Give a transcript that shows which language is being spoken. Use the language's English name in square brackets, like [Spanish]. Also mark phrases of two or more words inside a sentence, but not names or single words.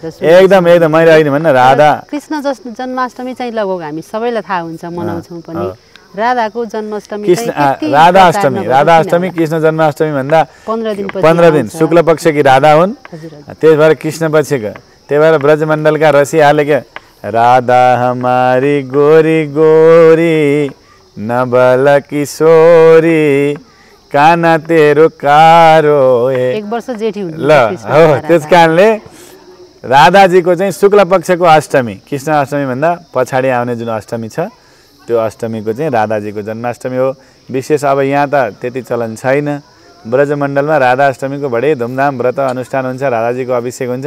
[Nepali] एकदम एकदम मैले अहिले भन्न राधा कृष्ण जन्माष्टमी चाहिँ लगभग हामी सबैलाई थाहा हुन्छ, मनाउँछौँ पनि। राधाको जन्माष्टमी राधाअष्टमी कृष्ण जन्माष्टमी भन्दा 15 दिन शुक्ल पक्षकी राधा हुन्। त्यही भएर कृष्ण पक्षको, त्यही भएर ब्रजमण्डलका रसियाले के [Braj] राधा हमारी गोरी गोरी नबल किशोरी काना तेरो कारो [Nepali] 1 वर्ष जेठी हुनुहुन्छ ल हो। त्यस कारणले राधाजीको चाहिँ शुक्ल पक्षको अष्टमी, कृष्ण अष्टमी भन्दा पछाडि आउने जुन अष्टमी छ त्यो अष्टमीको चाहिँ राधाजीको जन्माष्टमी हो। विशेष अब यहाँ त त्यति चलन छैन। ब्रजमण्डलमा राधा अष्टमीको बडै धुमधाम व्रत अनुष्ठान हुन्छ, राधाजीको अभिषेक हुन्छ।